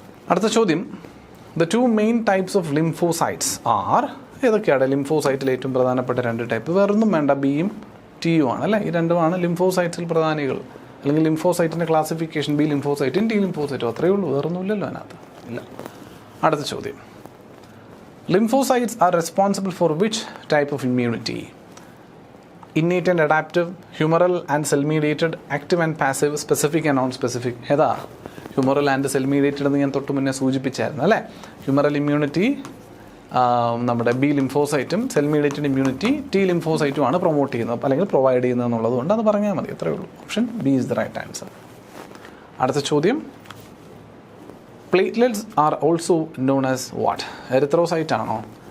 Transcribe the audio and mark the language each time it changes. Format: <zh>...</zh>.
<ml>അടുത്ത ചോദ്യം.</ml> <en>The two main types of lymphocytes are?</en> <ml>ഏതൊക്കെയാണ് ലിംഫോസൈറ്റിൽ ഏറ്റവും പ്രധാനപ്പെട്ട രണ്ട് ടൈപ്പ്? വേറൊന്നും വേണ്ട, ബിയും ടിയും ആണ് അല്ലേ? ഈ രണ്ടുമാണ് ലിംഫോസൈറ്റ്സിൽ പ്രധാനികൾ. അല്ലെങ്കിൽ ലിംഫോസൈറ്റിൻ്റെ ക്ലാസിഫിക്കേഷൻ ബി ലിംഫോസൈറ്റും ടി ലിംഫോസൈറ്റും, അത്രയേ ഉള്ളൂ, വേറൊന്നുമില്ലല്ലോ അതിനകത്ത്. ഇല്ല. അടുത്ത ചോദ്യം.</ml> <en>Lymphocytes are responsible for which type of immunity? Innate and adaptive, humoral and cell-mediated, active and passive, specific and non-specific.</en> <ml>ഏതാ? ഹ്യൂമറൽ ആൻഡ് സെൽ മീഡിയേറ്റഡ് എന്ന് ഞാൻ തൊട്ട് മുന്നേ സൂചിപ്പിച്ചായിരുന്നു അല്ലേ? ഹ്യൂമറൽ ഇമ്മ്യൂണിറ്റി നമ്മുടെ B ലിംഫോസൈറ്റും cell mediated immunity T ലിംഫോസൈറ്റുമാണ് promote ചെയ്യുന്നത് അല്ലെങ്കിൽ provide ചെയ്യുന്നത് എന്നുള്ളത് കൊണ്ട് അത് പറഞ്ഞാൽ മതി, അത്രയേ ഉള്ളൂ.</ml> <en>Option B is the right answer.</en> <ml>അടുത്ത ചോദ്യം.</ml> <en>Platelets are also known as what?</en> <ml>Erythrocyte ആണോ?</ml>